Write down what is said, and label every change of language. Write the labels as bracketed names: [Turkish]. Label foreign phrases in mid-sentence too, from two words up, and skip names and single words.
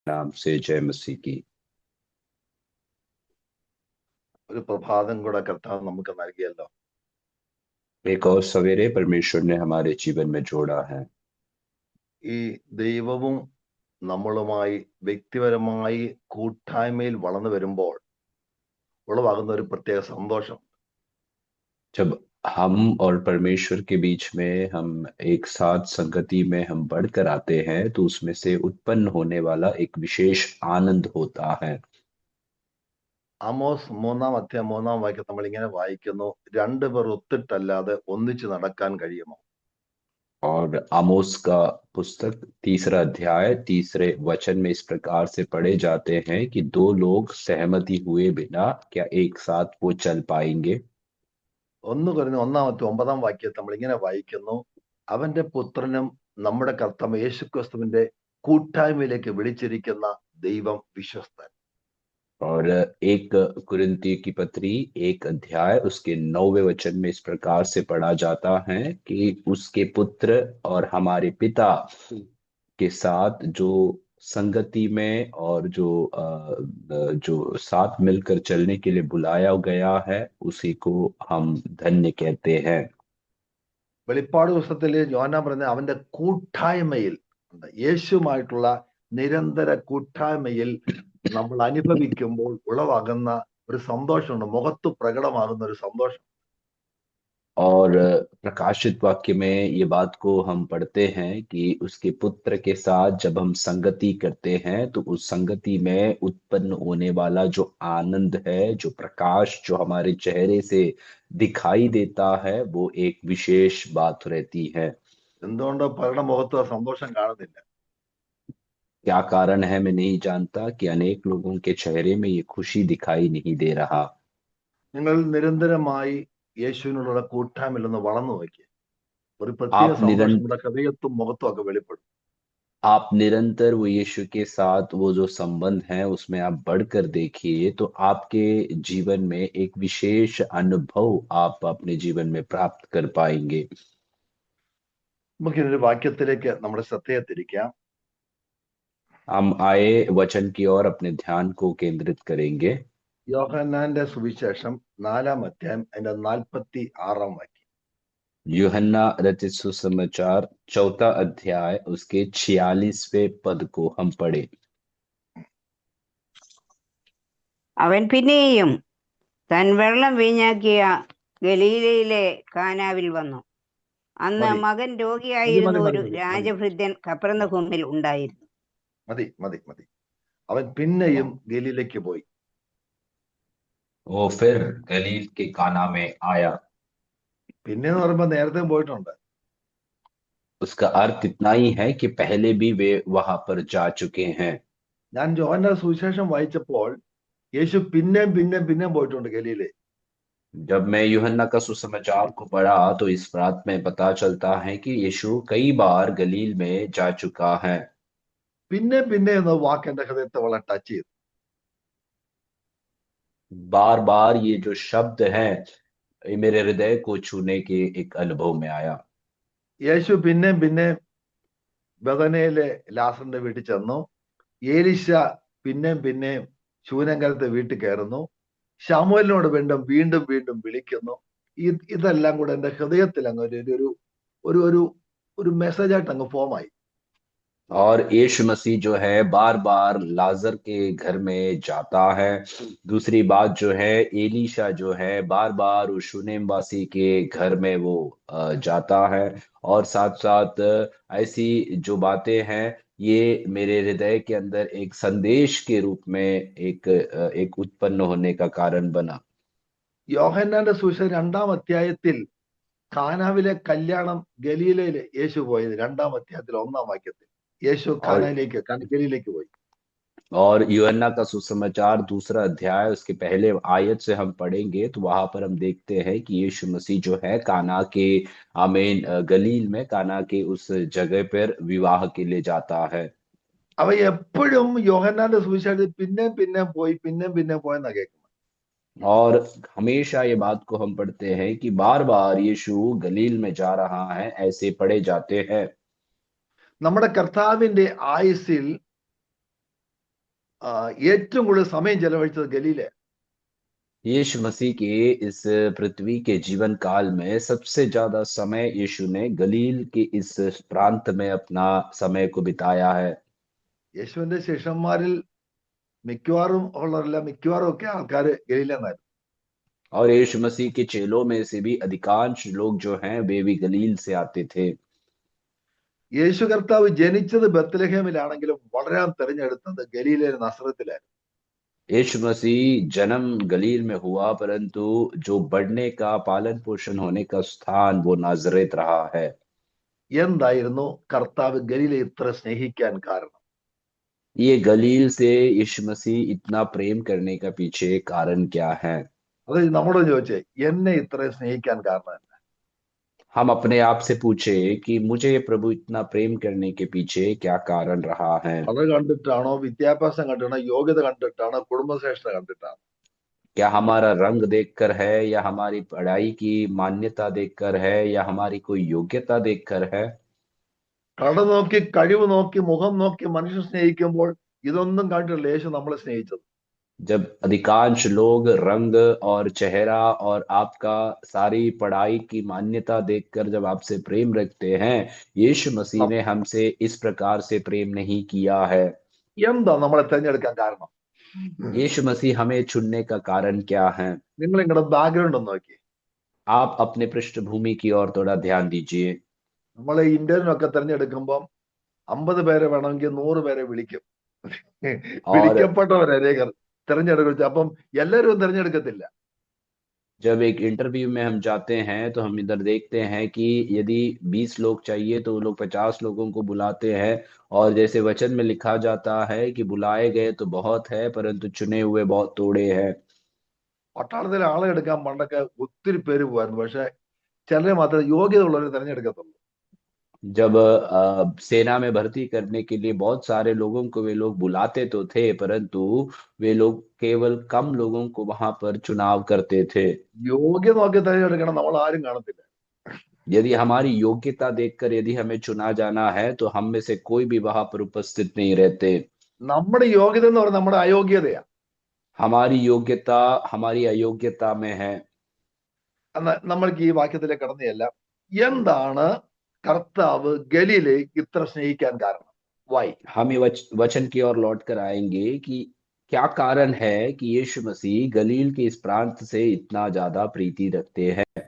[Hindi] नाम से जय मसीह की। [Malayalam] ഒരു പ്രഭാതം കൂടെ കർത്താവ് നമുക്ക് നൽകിയല്ലോ. [Hindi] एक और सवेरे परमेश्वर ने हमारे जीवन में जोड़ा है। [Malayalam] ഈ ദൈവവും നമ്മളുമായി വ്യക്തിപരമായി കൂട്ടായ്മയിൽ വളർന്നു വരുമ്പോൾ ഉളവാകുന്ന ഒരു പ്രത്യേക സന്തോഷം. [Hindi] जब हम और परमेश्वर के बीच में हम एक साथ संगति में हम बढ़कर आते हैं तो उसमें से उत्पन्न होने वाला एक विशेष आनंद होता है। [Malayalam] ആമോസ് 3-ാം അധ്യായം 3-ാം വാക്യം നമ്മൾ ഇങ്ങനെ വായിക്കുന്നു, രണ്ടുപേർ ഒത്തിട്ടല്ലാതെ ഒന്നിച്ച് നടക്കാൻ കഴിയുമോ? [Hindi] और आमोस का पुस्तक तीसरा अध्याय तीसरे वचन में इस प्रकार से पढ़े जाते हैं कि दो लोग सहमति हुए बिना क्या एक साथ वो चल पाएंगे। [Malayalam] 1 കൊരിന്ത്യർ 1-ാം അധ്യായം 9-ാം വാക്യത്തിൽ നമ്മൾ ഇങ്ങനെ വായിക്കുന്നു, അവന്റെ പുത്രനും നമ്മുടെ കർത്താവ് യേശുക്രിസ്തുവിന്റെ കൂട്ടായ്മയിലേക്ക് വിളിച്ചിരിക്കുന്ന ദൈവം വിശ്വസ്തൻ. [Hindi] और एक कुरिन्ती की पत्री एक अध्याय उसके 9वें वचन में इस प्रकार से पढ़ा जाता है कि उसके पुत्र और हमारे पिता के साथ जो संगति में और जो साथ मिलकर चलने के लिए बुलाया गया है उसी को हम धन्य कहते हैं। [Malayalam] വെളിപ്പാട് പുസ്തകത്തിൽ യോഹന്നാൻ പറയുന്നത് അവന്റെ കൂട്ടായ്മയിൽ യേശുവുമായിട്ടുള്ള നിരന്തര കൂട്ടായ്മയിൽ നമ്മൾ അനുഭവിക്കുമ്പോൾ ഉളവാകുന്ന ഒരു സന്തോഷമുണ്ട്, മുഖത്ത് പ്രകടമാകുന്ന ഒരു സന്തോഷം. [Hindi] और प्रकाशित वाक्य में ये बात को हम पढ़ते हैं कि उसके पुत्र के साथ जब हम संगति करते हैं तो उस संगति में उत्पन्न होने वाला जो आनंद है, जो प्रकाश जो हमारे चेहरे से दिखाई देता है, वो एक विशेष बात रहती है। [Malayalam] എന്തുകൊണ്ട് പലരുടെ മുഖത്ത് ആ സന്തോഷം കാണുന്നില്ല? [Hindi] क्या कारण है मैं नहीं जानता कि अनेक लोगों के चेहरे में ये खुशी दिखाई नहीं दे रहा। [Malayalam] നിങ്ങൾ നിരന്തരമായി യേശുവിനോടുള്ള കൂട്ടായ്മയിൽ ഒന്ന് വളർന്നു നോക്കി, ഒരു പ്രത്യേക [Hindi] आप [Malayalam] സന്തോഷം [Hindi] निरंतर [Malayalam] നമ്മുടെ ഹൃദയത്തും മുഖത്തും ഒക്കെ വെളിപ്പെടും. [Hindi] आप निरंतर वो यीशु के साथ वो जो संबंध है उसमें आप बढ़कर देखिए तो आपके जीवन में एक विशेष अनुभव आप अपने जीवन में प्राप्त कर पाएंगे। [Malayalam] നമുക്ക് ഇതിന്റെ വാക്യത്തിലേക്ക് നമ്മുടെ ശ്രദ്ധയെ തിരിക്കാം. [Hindi] हम आए वचन की ओर अपने ध्यान को केंद्रित करेंगे। [Malayalam] യോഹന്നാന്റെ സുവിശേഷം 4-ാം അധ്യായം അതിന്റെ 46-ാം വാക്യം. [Hindi] यूहन्ना रचित सुसमाचार चौथा अध्याय उसके 46वें पद को हम पढ़े। [Malayalam] അവൻ പിന്നെയും താൻ വെള്ളം വീഞ്ഞാക്കിയ ഗലീലയിലെ കാനാവിൽ വന്നു. അന്ന് മതി മകൻ മതി രോഗിയായിരുന്ന മതി മതി ഒരു മതി മതി രാജഭൃത്യൻ കപ്പർന്നഹൂമിൽ ഉണ്ടായിരുന്നു. മതി മതി മതി അവൻ പിന്നെയും ഗലീലയ്ക്ക് പോയി. [Hindi] वो फिर गलील के काना में आया। [Malayalam] പിന്നെന്ന് പറയുമ്പോൾ നേരത്തെ പോയിട്ടുണ്ട്. [Hindi] उसका अर्थ इतना ही है कि पहले भी वे वहां पर जा चुके हैं। [Malayalam] ഞാൻ യോഹന്നാന്റെ സുവിശേഷം വായിച്ചപ്പോൾ യേശു പിന്നെയും പിന്നെയും പിന്നെയും പോയിട്ടുണ്ട് ഗലീലയിൽ. [Hindi] जब मैं यूहन्ना का सुसमाचार को पढ़ा तो इस बात में पता चलता है कि यीशु कई बार गलील में जा चुका है। [Malayalam] പിന്നെയും പിന്നെയും എന്ന വാക്ക് എന്റെ ഹൃദയത്തെ വളരെ ടച്ച് ചെയ്തു. [Hindi] बार बार ये जो शब्द है ये मेरे हृदय को छूने के एक अनुभव में आया। [Malayalam] യേശു പിന്നെയും പിന്നെയും ബഥനയിലെ ലാസറിന്റെ വീട്ടിൽ ചെന്നു. ഏലീശ പിന്നെയും പിന്നെയും ശൂനങ്കരത്തെ വീട്ടിൽ കയറുന്നു. ശമൂവേലിനോട് വീണ്ടും വീണ്ടും വീണ്ടും വിളിക്കുന്നു. ഇതെല്ലാം കൂടെ എന്റെ ഹൃദയത്തിൽ അങ്ങ് ഒരു ഒരു ഒരു ഒരു മെസ്സേജായിട്ട് അങ്ങ് ഫോമായി. [Hindi] और यीशु मसीह जो है बार बार लाजर के घर में जाता है। दूसरी बात जो है एलीशा जो है बार बार उस शूनेम वासी के घर में वो जाता है। और साथ साथ ऐसी जो बातें हैं ये मेरे हृदय के अंदर एक संदेश के रूप में एक उत्पन्न होने का कारण बना। [Malayalam] യോഹന്നാന്റെ സുവിശേഷം 2-ാം അധ്യായത്തിൽ കാനാവിലെ കല്യാണം ഗലീലയിൽ യേശു പോയത് 2-ാം അധ്യായത്തിൽ 1-ാം വാക്യത്തിൽ യേശു [Hindi] और [Malayalam] ഗലീലയ്ക്ക് പോയി. [Hindi] और यूहन्ना का सुसमाचार दूसरा अध्याय उसके पहले आयत से हम पढ़ेंगे तो वहां पर हम देखते हैं कि यीशु मसीह जो है काना के आमीन गलील में काना के उस जगह पर विवाह के लिए जाता है। [Malayalam] അവ എപ്പോഴും യോഹന്നാന്റെ സുവിശേഷത്തിൽ പിന്നെയും പിന്നെയും പോയെന്നാ കേൾക്കുന്നത്. [Hindi] और हमेशा ये बात को हम पढ़ते हैं कि बार बार यीशु गलील में जा रहा है ऐसे पढ़े जाते हैं। [Malayalam] നമ്മുടെ കർത്താവിന്റെ ആയുസ്സിൽ ഏറ്റവും കൂടുതൽ സമയം ചെലവഴിച്ചത് ഗലീല. [Hindi] यीशु मसीह के इस पृथ्वी के जीवन काल में सबसे ज्यादा समय यीशु ने गलील के इस प्रांत में अपना समय को बिताया है। [Malayalam] യേശുവിന്റെ ശിഷ്യന്മാരിൽ മിക്കവാറും ഉള്ളവരെല്ലാം മിക്കവാറും ഒക്കെ ആൾക്കാര് ഗലീലെന്നായിരുന്നു. [Hindi] और यीशु मसीह के चेलों में से भी अधिकांश लोग जो हैं वे भी गलील से आते थे। [Malayalam] യേശു കർത്താവ് ജനിച്ചത് ബത്ലഹേമിലാണെങ്കിലും വളരാൻ തെരഞ്ഞെടുത്തത് ഗലീലയിലെ നസറത്തിലായിരുന്നു. [Hindi] यीशु मसीह जन्म गलील में हुआ, परंतु जो बढ़ने का पालन पोषण होने का स्थान वो नाजरेत रहा है। [Malayalam] എന്തായിരുന്നു കർത്താവ് ഗലീലയെ ഇത്ര സ്നേഹിക്കാൻ കാരണം? [Hindi] ये गलील से यीशु मसीह इतना प्रेम करने का पीछे कारण क्या है? [Malayalam] അത് നമ്മളോട് ചോദിച്ചേ, എന്നെ ഇത്രയും സ്നേഹിക്കാൻ കാരണം എന്താ? [Hindi] हम अपने आप से पूछे कि मुझे ये प्रभु इतना प्रेम करने के पीछे क्या कारण रहा है? [Malayalam] അത് കണ്ടിട്ടാണോ, വിദ്യാഭ്യാസം കണ്ടിട്ടാണോ, യോഗ്യത കണ്ടിട്ടാണോ, കുടുംബശ്രേഷ്ഠത കണ്ടിട്ടാണോ? [Hindi] क्या हमारा रंग देखकर है, या हमारी पढ़ाई की मान्यता देखकर है, या हमारी कोई योग्यता देखकर है? [Malayalam] കട നോക്കി, കഴിവ് നോക്കി, മുഖം നോക്കി മനുഷ്യൻ സ്നേഹിക്കുമ്പോൾ ഇതൊന്നും കണ്ടിട്ടില്ല യേശു നമ്മളെ സ്നേഹിച്ചത്. [Hindi] जब अधिकांश लोग रंग और चेहरा और आपका सारी पढ़ाई की मान्यता देखकर जब आपसे प्रेम रखते हैं, यीशु मसीह ने हमसे इस प्रकार से प्रेम नहीं किया है। [Malayalam] എന്താ നമ്മളെ തിരഞ്ഞെടുക്കാൻ കാരണം? [Hindi] यीशु मसीह हमें चुनने का कारण क्या है? [Malayalam] നിങ്ങൾ നിങ്ങളുടെ ബാക്ക്ഗ്രൗണ്ട് ഒന്ന് നോക്കി. [Hindi] आप अपने पृष्ठभूमि की ओर थोड़ा ध्यान दीजिए। [Malayalam] നമ്മളെ ഇന്റർവ്യൂനൊക്കെ തിരഞ്ഞെടുക്കുമ്പോൾ 50 പേരെ വേണമെങ്കിൽ 100 പേരെ വിളിക്കും. വിളിക്കപ്പെട്ടവരേഖർ തിരഞ്ഞെടുക്കും. അപ്പം എല്ലാവരും തിരഞ്ഞെടുക്കത്തില്ല. [Hindi] जब एक इंटरव्यू में हम जाते हैं तो हम इधर देखते हैं कि यदि 20 लोग चाहिए तो वो लोग 50 लोगों को बुलाते हैं, और जैसे वचन में लिखा जाता है कि बुलाए गए तो बहुत है परंतु चुने हुए बहुत थोड़े हैं। [Malayalam] പട്ടാളത്തിലെ ആളെ എടുക്കാൻ പണ്ടൊക്കെ ഒത്തിരി പേര് പോവായിരുന്നു. പക്ഷെ ചിലരെ മാത്രമേ യോഗ്യത ഉള്ളവരെ തിരഞ്ഞെടുക്കത്തുള്ളൂ. [Hindi] जब सेना में भर्ती करने के लिए बहुत सारे लोगों को वे लोग बुलाते तो थे, परंतु वे लोग केवल कम लोगों को वहां पर चुनाव करते थे। [Malayalam] യോഗ്യത നോക്കി തിരഞ്ഞെടുക്കണം, നമ്മൾ ആരും കാണത്തില്ല. [Hindi] यदि हमारी योग्यता देखकर यदि हमें चुना जाना है तो हम में से कोई भी वहां पर उपस्थित नहीं रहते। [Malayalam] നമ്മുടെ യോഗ്യത എന്ന് പറയുന്നത് നമ്മുടെ അയോഗ്യതയാ. [Hindi] हमारी योग्यता हमारी अयोग्यता में है। [Malayalam] നമ്മൾക്ക് ഈ വാക്യത്തിലേക്ക് കടന്നു ചെല്ലാം. എന്താണ് കർത്താവ് ഗലീലെ ഇത്ര സ്നേഹിക്കാൻ കാരണം? വൈ? [Hindi] हम ये वचन की ओर लौट कर आएंगे कि क्या कारण है कि यीशु मसीह गलील के इस प्रांत से इतना ज्यादा प्रीति रखते हैं।